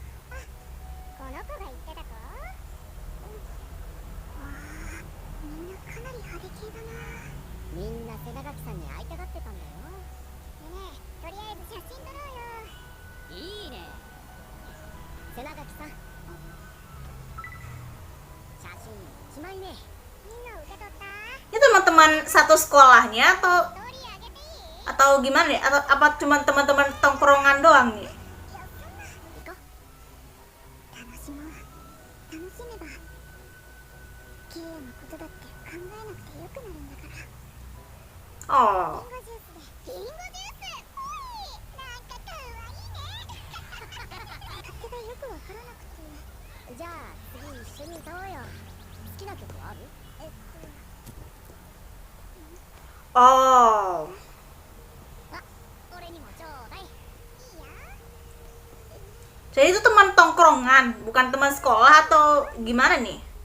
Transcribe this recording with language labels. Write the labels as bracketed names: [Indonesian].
[Japanese] あ、この子が言ってた子？わあ、みんなかなり派手系だな。みんな瀬長木さんに会いたがってたんだよ。ねえ、とりあえず写真撮ろうよ。いいね。瀬長木さん、写真1枚目。みんな受け取った？ [Indonesian] Ini teman-teman satu sekolahnya atau [Japanese] ストーリーあげていい？ [Indonesian] atau gimana nih? Atau apa cuma teman-teman tongkrongan doang nih? [Japanese] いや、そんな。行こう。楽しもう。楽しめばケイヤのことだって考えなくてよくなるんだから。 Oh. リンゴジュース。リンゴジュース。おい、なんかかわいいね。勝手がよくわからなくて。じゃあ次一緒に歌おうよ。好きな曲ある？ Oh. あ、俺にもちょうだい。いいよ。 [Indonesian] Jadi itu teman tongkrongan, bukan teman sekolah atau gimana nih?